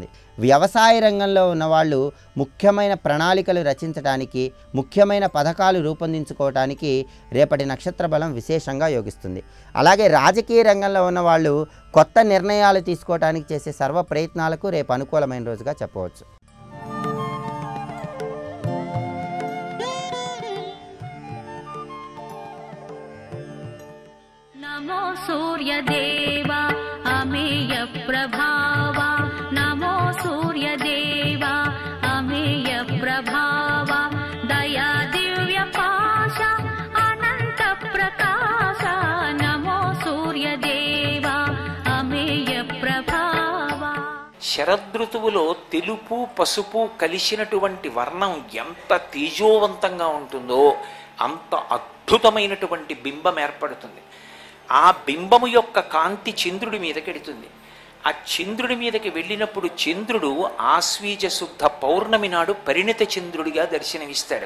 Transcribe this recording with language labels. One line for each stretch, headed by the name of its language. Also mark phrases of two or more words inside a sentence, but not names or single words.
Telugu: వ్యవసాయ రంగంలో ఉన్నవాళ్ళు ముఖ్యమైన ప్రణాళికలు రచించడానికి, ముఖ్యమైన పథకాలు రూపొందించుకోవడానికి రేపటి నక్షత్ర బలం విశేషంగా యోగిస్తుంది. అలాగే రాజకీయ రంగంలో ఉన్నవాళ్ళు కొత్త నిర్ణయాలు తీసుకోవడానికి చేసే సర్వ ప్రయత్నాలకు రేపు అనుకూలమైన రోజుగా చెప్పవచ్చు.
Marathi: नमो सूर्यदेवा अमेय प्रभावा, नमो सूर्यदेवा अमेय प्रभावा, दया दिव्य पाशा अनंत प्रकाशा, नमो सूर्यदेवा अमेय प्रभावा.
Telugu: శరదృతువులో తెలుపు పసుపు కలిసినటువంటి వర్ణం ఎంత తేజోవంతంగా ఉంటుందో అంత అద్భుతమైనటువంటి బింబం ఏర్పడుతుంది. ఆ బింబము యొక్క కాంతి చంద్రుడి మీదకెడుతుంది. ఆ చంద్రుడి మీదకి వెళ్ళినప్పుడు చంద్రుడు ఆశ్వీజ శుద్ధ పౌర్ణమి నాడు పరిణిత చంద్రుడిగా దర్శనమిస్తాడు.